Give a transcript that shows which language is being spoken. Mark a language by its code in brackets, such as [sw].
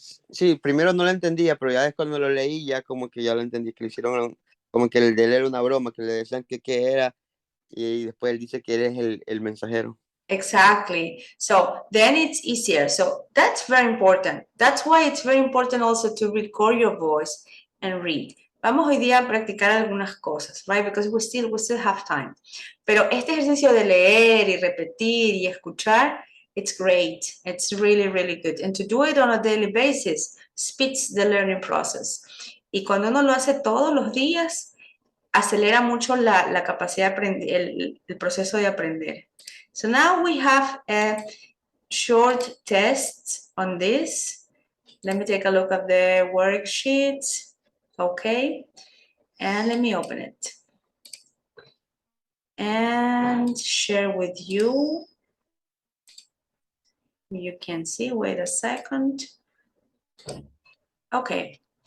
[es] Sí, primero no lo entendía, pero ya es cuando lo leí, ya como que ya lo entendí, que le hicieron como que el de él era una broma, que le decían que qué era, y después él dice que eres el mensajero. [en] Exactly. So then it's easier. So that's very important. That's why it's very important also to record your voice and read. [es] Vamos hoy día a practicar algunas cosas, right? [en] Because we still have time. [es] Pero este ejercicio de leer y repetir y escuchar, [en] it's great. It's really, really good. And to do it on a daily basis speeds the learning process. [es] Y cuando uno lo hace todos los días, acelera mucho la capacidad de aprender, el proceso de aprender. [en] So now we have short tests on this. Let me take a look at the worksheets. Okay. And let me open it. And share with you. You can see, wait a second. Okay.